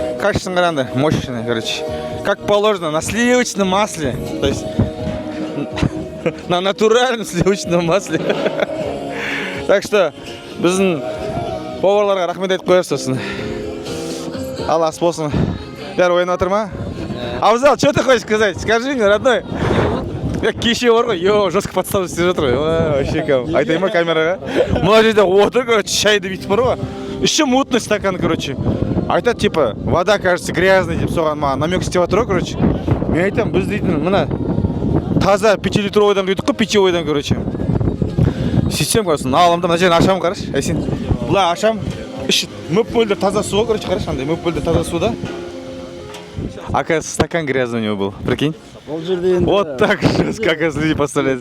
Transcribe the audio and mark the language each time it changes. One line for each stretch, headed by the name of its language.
Russian: качественно қарағанда мощный, короче. Как положено, на сливочном масле. То есть на натуральном сливочном масле.
Kazakh: Так что біздің поварларға рахмет айтып қояр сосын. Ал ас болсын. Бәрі ойнап отыр ма?
Russian: Абзал, что ты хочешь сказать?
Kazakh: Скажи мне, родной. Кеше бар ғой, жестко подставы істеп жатыр ғой. Вообще кәм. Айтайын ма камераға? Мына жерде отыр, короче, шайды бүйтіп бар ғой.
Russian: Еще мутный стакан, короче.
Kazakh: Айтады, типа, вода, кажется, грязный деп соған маған намек істеп жатыр ғой, короче. Мен айтам, біз дейтін, мына таза 5-литровойдан құйдық қой, питьевойдан, короче. Сөйтсем, короче, аламда мына жерін ашам, қараш. Әсен, бұлай ашам. Іші мөп мөлдір таза су ғой, короче, қараш, андай мөп мөлдір таза суда.
Russian: Оказывается, стакан грязный у него был, прикинь. Вот так жестко, оказывается, люди поставляют.